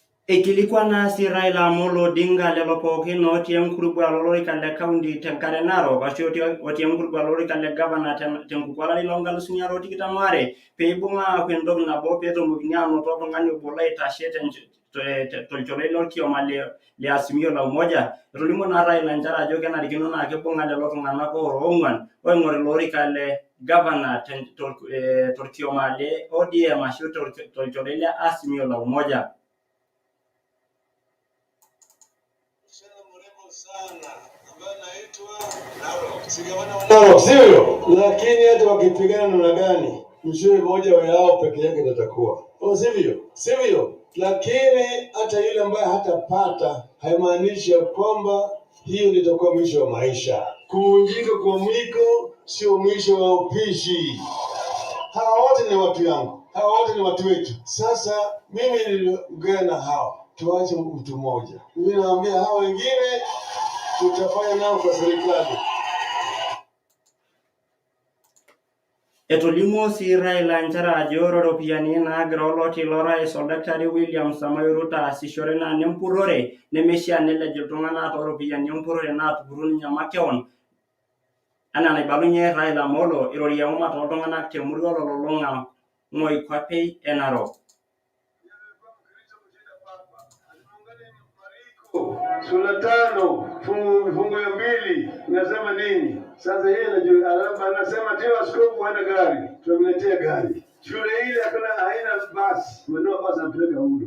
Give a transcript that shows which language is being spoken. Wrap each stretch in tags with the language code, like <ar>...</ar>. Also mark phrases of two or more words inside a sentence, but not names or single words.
<mas>Ikilikuwa nasi Raila Amolo Odinga lelo pookin otii enkurupu olorika le county tenkare Narok ashu otii enkurupu olorika le governor tenkuku olari loonkalusuni are otikitam aare peibung'a aaku entoki nabo peetumokini aanoto oltung'ani obo loitashe tolcholai lorkioma le Azimio la Umoja. Etolimuo naa Raila nchere ajo kenarikino naa kibung'a lelo tung'anak oora ong'uan oing'or ilo orika le governor torkioma le ODM ashu tolcholai le Azimio la Umoja.</mas> <sw>Narok, sivyo? Lakini hata wakipigana namna gani, mshindi mmoja wao peke yake atakuwa. Sivyo? Lakini hata yule ambaye hatapata haimaanishi kwamba hiyo ndio itakuwa mwisho wa maisha. Kuvunjika kwa mwiko sio mwisho wa upishi. Hawa wote ni watu yangu. Hawa wote ni watu wetu. Sasa mimi niliongea na hawa. Tuache mtu mmoja. Mimi naambia hawa wengine tutafanya nao kwa serikali.</sw> <mas>Etolimuo sii Raila nchere ajo ore iropiyiani naagira oloti lorais Oldakitari William Samoei Ruto aasishore naa nempurrore nemeishaa nelej iltung'anak tooropiyiani empurrore naatupuro ninye makeon. Anaa naibalunye Raila Amolo irorie eumata ooltung'anak temurua ololong'a Moikuape e Narok.</mas> <sw>Sura 5 fungu ya 2 nasema nini? Sasa yeye anasema tena askofu hana gari, tumletea gari. Shule ile haina basi, mwenyewe basi anapeleka huko.</sw>